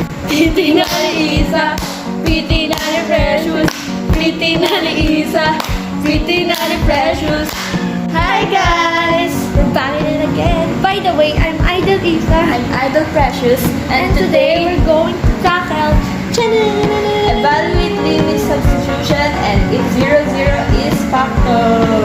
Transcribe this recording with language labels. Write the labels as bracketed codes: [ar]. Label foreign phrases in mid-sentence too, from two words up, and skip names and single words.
[tl] Pretty na ni Isa, pretty na ni Precious, pretty na ni Isa, pretty na ni Precious. [en] Hi guys! We're back at it again. By the way, I'm Idol Isa. I'm Idol Precious. And today we're going to tackle evaluate limit substitution and if 0, 0 is factor.